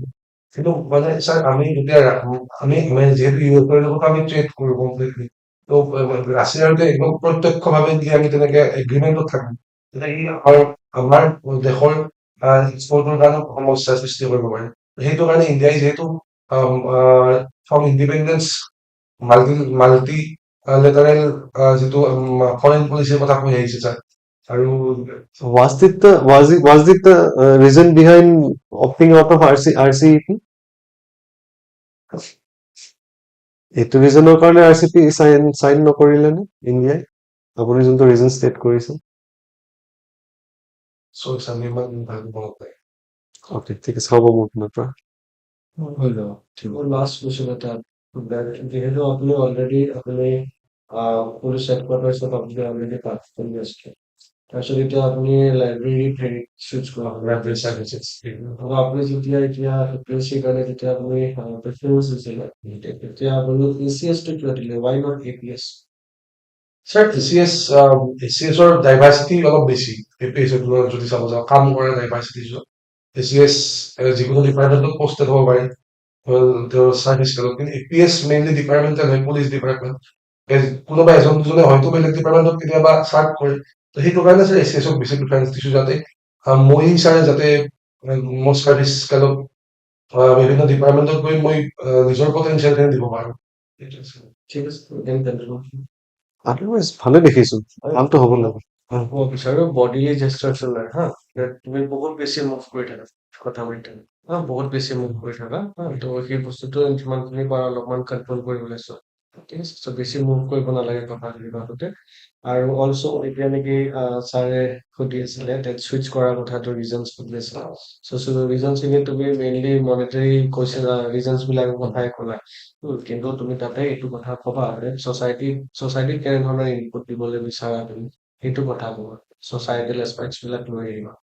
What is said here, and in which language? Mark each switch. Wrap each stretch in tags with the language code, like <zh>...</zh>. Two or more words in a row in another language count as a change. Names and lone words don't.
<as>কিন্তু মানে ছাৰ আমি যেতিয়া আমি যিহেতু ইউৰোপৰ লগত আমি ট্ৰেড কৰোঁ কমপ্লিটলি ত' ৰাছিয়াৰ একদম প্ৰত্যক্ষভাৱে যদি আমি তেনেকে এগ্ৰিমেণ্টত থাকোঁ তেতিয়া ই আমাৰ দেশৰ এক্সপৰ্টৰ কাৰণে সমস্যাৰ সৃষ্টি কৰিব পাৰে সেইটো কাৰণে ইণ্ডিয়াই যিহেতু</as> <en>from independent multi lateral</en> <as>যিটো</as> <en>foreign policy</en> <as>কথা কৈ আহিছে ছাৰ আৰু</as> <en>was it the reason behind opting out of RCEP?</en> <as>এইটো ৰিজনৰ কাৰণে RCEP চাইন নকৰিলে নে ইণ্ডিয়াই? আপুনি যোনটো ৰিজন ষ্টেট কৰিছে। চ' আমি ইমান ভাল মনত নাই। অ'কে, ঠিক আছে, হ'ব মোৰ পিনৰ পৰা। হৈ যাব ঠিক মোৰ</as> <en>last question</en> <as>এটা যিহেতু আপুনি অলৰেডি আপুনি</as> <en>police headquarters</en> <as>আপুনি অলৰেডি পাঠ কৰি আছে তাৰপিছত এতিয়া আপুনি লাইব্ৰেৰীত হেৰি চুইচ কৰা হ'ব</as> <en>Library services.</en> <as>আৰু আপুনি যেতিয়া এতিয়া APSC কাৰণে যেতিয়া আপুনি প্ৰিফাৰেঞ্চ দিছিলে তেতিয়া আপুনি ACS টো কিয় দিলে</as> <en>why not APS?</en> <as>ছাৰ ACS ৰ ডাইভাৰ্চিটি অলপ বেছি APS ৰ তুলনাত যদি চাব যাওঁ কাম কৰা ডাইভাৰ্চিটি ACS যিকোনো ডিপাৰ্টমেণ্টত পষ্টেড হ'ব পাৰে তেওঁৰ চাৰ্ভিচ কালত কিন্তু APS মেইনলি ডিপাৰ্টমেণ্টেল হয়</as> <en>police department</en> <as>কোনোবা এজন দুজনে হয়তো বেলেগ ডিপাৰ্টমেণ্টত কেতিয়াবা চাৰ্ভ কৰে তো সেইটো কাৰণে ছাৰ ACS ক বেছি প্ৰিফাৰেঞ্চ দিছোঁ যাতে মই ছাৰে যাতে মোৰ চাৰ্ভিচ কালত বিভিন্ন ডিপাৰ্টমেণ্টত গৈ মই নিজৰ পটেনচিয়েলখিনি দিব পাৰোঁ ঠিক আছে</as> <en>then continue.</en> <as>আদাৰৱাইজ ভালে দেখিছো, কামটো হ'ব লাগে। মই বিচাৰো</as> <en>bodily gestures</en> <as>নাই হা তুমি বহুত বেছি মুভ কৰি থাকা কথা পাতি হা বহুত বেছি মুভ কৰি থাকা তো সেই বস্তুটো যিমানখিনি পাৰা অলপমান কণ্ট্ৰল কৰিবলৈ চোৱা ঠিক আছে চ' বেছি মুভ কৰিব নালাগে কথা পাতোতে আৰু অলছ' এতিয়া নেকি ছাৰে সুধি আছিলে টেট চুইচ কৰাৰ কথাটো ৰিজনছ সুধি আছিলে চ' ৰিজনছখিনি তুমি মেইনলি মনিটাৰী কৈছে ৰিজনছবিলাকৰ কথাই ক'লা কিন্তু তুমি তাতে এইটো কথা ক'বা ছ'চাইটিত কেনেধৰণৰ ইনপুট দিবলৈ বিচাৰা তুমি সেইটো কথা ক'বা</as> <en>societal aspects</en> <as>লৈ আহিবা</as>